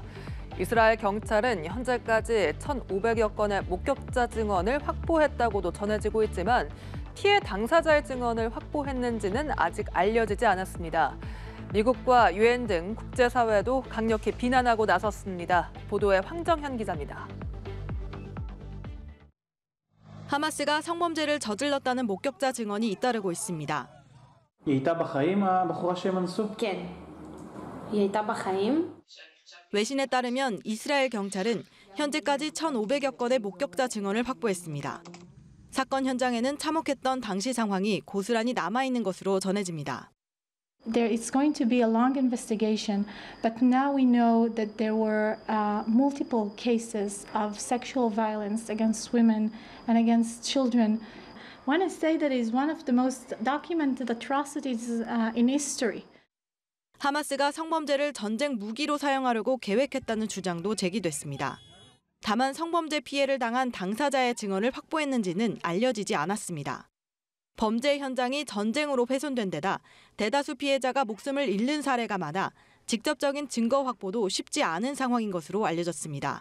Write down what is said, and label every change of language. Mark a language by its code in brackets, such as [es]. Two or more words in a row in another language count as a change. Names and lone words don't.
[ko] 이스라엘 경찰은 현재까지 1,500여 건의 목격자 증언을 확보했다고도 전해지고 있지만 피해 당사자의 증언을 확보했는지는 아직 알려지지 않았습니다. 미국과 유엔 등 국제사회도 강력히 비난하고 나섰습니다. 보도에 황정현 기자입니다. 하마스가 성범죄를 저질렀다는 목격자 증언이 잇따르고 있습니다. [he] היא הייתה בחיים, הבחורה שהם אנסו? כן. היא הייתה בחיים. [ko] 외신에 따르면 이스라엘 경찰은 현재까지 1,500여 건의 목격자 증언을 확보했습니다. 사건 현장에는 참혹했던 당시 상황이 고스란히 남아있는 것으로 전해집니다. [en] There is going to be a long investigation, but now we know that there were multiple cases of sexual violence against women and against children. I want to say that it is one of the most documented atrocities in history. [ko] 하마스가 성범죄를 전쟁 무기로 사용하려고 계획했다는 주장도 제기됐습니다. 다만 성범죄 피해를 당한 당사자의 증언을 확보했는지는 알려지지 않았습니다. 범죄 현장이 전쟁으로 훼손된 데다 대다수 피해자가 목숨을 잃는 사례가 많아 직접적인 증거 확보도 쉽지 않은 상황인 것으로 알려졌습니다.